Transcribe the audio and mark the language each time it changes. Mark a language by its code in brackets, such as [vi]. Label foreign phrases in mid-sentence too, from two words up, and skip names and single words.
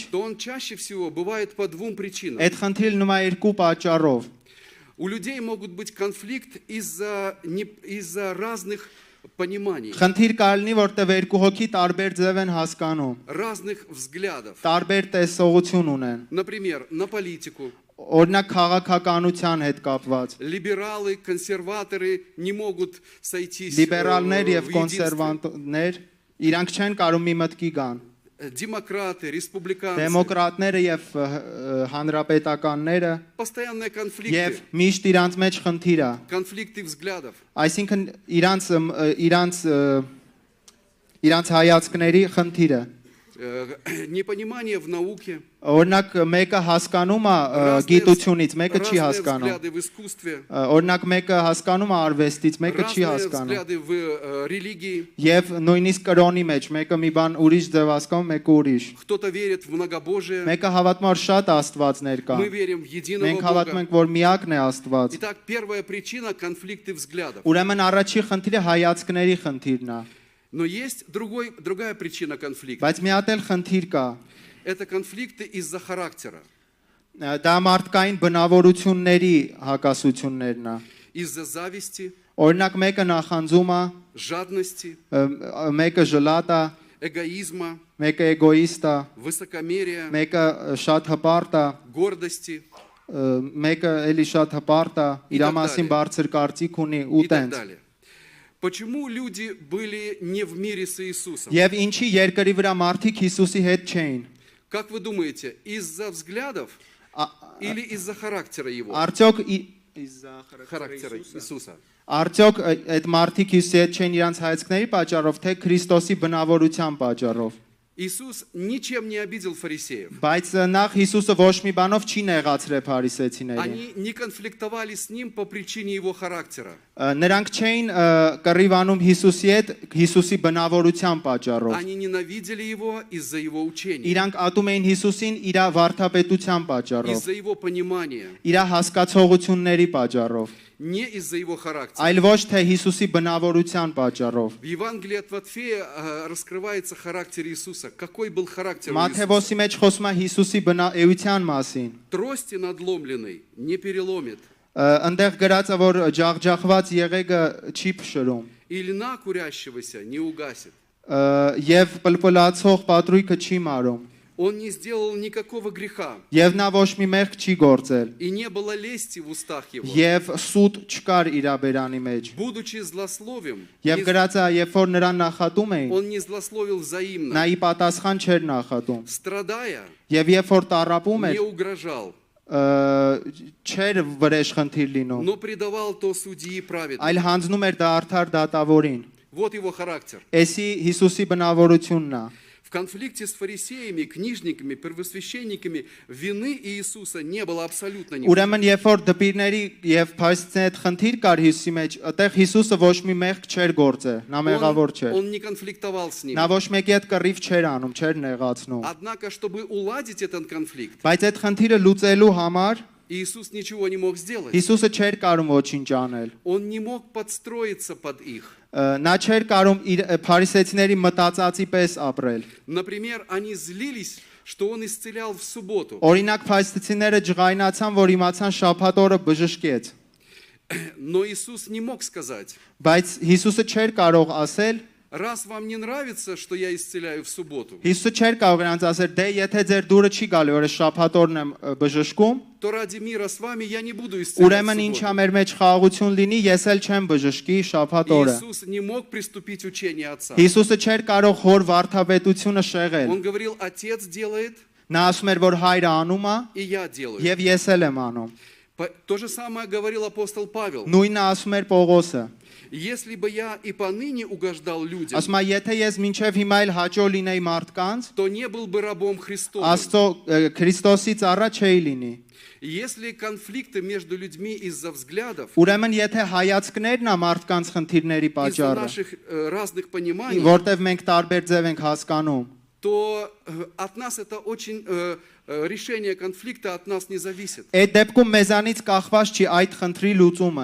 [ru] то он чаще всего бывает по двум причинам. [hy] այդ խնդիրը լինում է երկու պատճառով։ [ru] У людей могут быть конфликт из-за разных пониманий, [hy] Խնդիր կար լինի, որտեղ երկու հոգի տարբեր ձև են հասկանում, [ru] разных взглядов. [hy] տարբեր տեսողություն ունեն։ [ru] Например, на политику. [hy] Օրինակ քաղաքականության հետ կապված։ [ru] Либералы, консерваторы не могут сойтись [hy] Լիբերալներ եւ [ru] в единстве. [hy] կոնսերվանտներ իրանք չեն կարող մի մտքի գան։ [ru] Демократы, республиканцы. [hy] Դեմոկրատները եւ հանրապետականները [ru] Постоянные [hy] եւ [ru] конфликты, [hy] միշտ իրանց մեջ խնդիր է։ [ru] конфликты взглядов. [hy] Այսինքն իրանց հայացքների խնդիրը [ru] Непонимание в науке, [hy] օրինակ մեկը հասկանում է գիտությունից, մեկը չի [ru] разные [hy] հասկանում [ru] взгляды в искусстве, [hy] օրինակ մեկը հասկանում է արվեստից, մեկը չի [ru] разные [hy] հասկանում [ru] взгляды в религии. [hy] եւ նույնիսկ կրոնի մեջ մեկը մի բան ուրիշ ձև հասկանում, մեկը ուրիշ [ru] Кто-то верит в многобожие, [hy] մեկը հավատում է որ շատ աստվածներ կան [ru] мы верим в единого [hy] մենք հավատում [ru] Бога. [hy] ենք որ միակն է Աստված [ru] Итак, первая причина – конфликты взглядов. [hy] ուրեմն առաջի խնդիրը հայացքների խնդիրն է [ru] Но есть другая причина конфликта. [hy] բայց մի հատ էլ խնդիր կա [ru] Это конфликты из-за характера, [hy] դա մարդկային բնավորությունների հակասություններն է [ru] из-за зависти, [hy] օրինակ մեկը նախանձում է [ru] жадности, [hy] մեկը ժլատ է [ru] эгоизма, [hy] մեկը էգոիստ է [ru] высокомерия, [hy] մեկը շատ հպարտ է [ru] гордости. [hy] մեկը էլի շատ հպարտ է, իր մասին բարձր կարծիք ունի ու [ru] и так [hy] տենց։ [ru] далее. Почему люди были не в мире с Иисусом? [hy] Եվ ինչի երկրի վրա մարդիկ Հիսուսի հետ չէին։ [ru] Как вы думаете, из-за взглядов или из-за характера его? [hy] Արդյոք [ru] Характера Иисуса. [hy] Արդյոք այդ մարդիկ Հիսուսի հետ չէին իրանց հայացքների պատճառով, թե Քրիստոսի բնավորության պատճառով։ [ru] Иисус ничем не обидел фарисеев. [hy] Բայց նախ Հիսուսը ոչ մի բանով չի նեղացրել փարիսեցիներին։ [ru] Они не конфликтовали с ним по причине его характера. [hy] Նրանք չէին կռիվանում Հիսուսի հետ Հիսուսի բնավորության պատճառով։ [ru] Они ненавидели его из-за его учения, [hy] Իրանք ատում էին Հիսուսին իր վարդապետության պատճառով, [ru] из-за его понимания, [hy] իր հասկացողությունների պատճառով, [ru] не из-за его характера. [hy] այլ ոչ թե Հիսուսի бնավորության պատճառով։ [ru] В Евангелии от Матфея раскрывается характер Иисуса. Какой был характер у Иисуса? [hy] Մատթեոսի մեջ խոսում է Հիսուսի բնաեության մասին։ [ru] Трости надломленной не переломит, [hy] Այնտեղ գրած է, որ ջախջախված եղեգը չի փշրում, [ru] и льна курящегося не угасит. [hy] եւ պլպլացող պատրույկը չի մարում, [ru] Он не сделал никакого греха, [hy] եւ նա ոչ մի մեղք չի գործել, [ru] и не было лести в устах его. [hy] եւ սուտ չկար իր բերանի մեջ։ [ru] Будучи злословим, [hy] Եվ գրած է, երբ որ նրան նախատում էին, [ru] он не злословил взаимно. [hy] նա ի պատասխան չէր նախատում, [ru] Страдая, [hy] եւ երբ որ տառապում [ru] не [hy] էր, [ru] угрожал, [hy] չէր վրեժ խնդիր լինում, [ru] но предавал то судьи праведным. [hy] այլ հանձնում էր դա արդար դատավորին։ [ru] Вот его характер. [hy] Էսի Հիսուսի բնավորությունն է։ [ru] В конфликте с фарисеями, книжниками, первосвященниками вины Иисуса не было абсолютно никакой. [hy] Ուրեմն երբ որ դպիրների եւ փարիսեցիների հետ խնդիր կար Հիսուսի մեջ, այդտեղ Հիսուսը ոչ մի մեղք չէր գործել, նա մեղավոր չէր։ [ru] Он не конфликтовал с ним. [hy] Նա ոչ մեկի հետ կռիվ չէր անում, չէր նեղացնում։ [ru] Однако, чтобы уладить этот конфликт, [hy] Բայց այդ խնդիրը լուծելու համար [ru] Иисус ничего не мог сделать. [hy] Հիսուսը չէր կարող ոչինչ անել։ [ru] Он не мог подстроиться под их. [hy] Նա չէր կարող իր փարիսեցիների մտածածի պես ապրել։ [ru] Например, они злились, что он исцелял в субботу. [hy] Օրինակ փարիսեցիները ջղայնացան, որ իմացան շաբաթ օրը բժշկեց։ [ru] Но Иисус не мог сказать: [hy] Բայց Հիսուսը չէր կարող ասել, [ru] раз вам не нравится, что я исцеляю в субботу, [hy] Հիսուսը չէր կարող նրանց ասել, դե եթե ձեր դուրը չի գալի, որ շաբաթ օրն եմ բժշկում, [ru] то ради мира с вами я не буду исцелять [hy] ուրեմն [ru] в [hy] ինչա [ru] субботу. [hy] մեր մեջ խաղաղություն լինի, ես էլ չեմ բժշկի շաբաթ օրը։ [ru] Иисус не мог приступить учение Отца. [hy] Հիսուսը չէր կարող հոր վարդապետությունը շեղել։ [ru] Он говорил: Отец делает, [hy] Նա ասում էր, որ հայրը անում է, [ru] и я делаю. [hy] եւ ես էլ եմ անում։ [ru] То же самое говорил апостол Павел. [hy] Նույնը ասում էր Պողոսը։ [ru] Если бы я и поныне угождал людям, [hy] Ասում է, եթե ես մինչև հիմա էլ հաճո լինեի մարդկանց, [ru] то не был бы рабом Христовым. [hy] Աստծո Քրիստոսի ծառա չէի լինի։ [ru] Если конфликты между людьми из-за взглядов, [hy] Ուրեմն եթե հայացքներն է մարդկանց խնդիրների [ru] из-за [hy] պատճառը, [ru] наших разных пониманий, [hy] որտեվ մենք տարբեր ձև ենք հասկանում, [ru] то от нас это очень решение конфликта от нас не зависит. [hy] այդ դեպքում մեզանից կախված չի այդ խնդրի луծումը,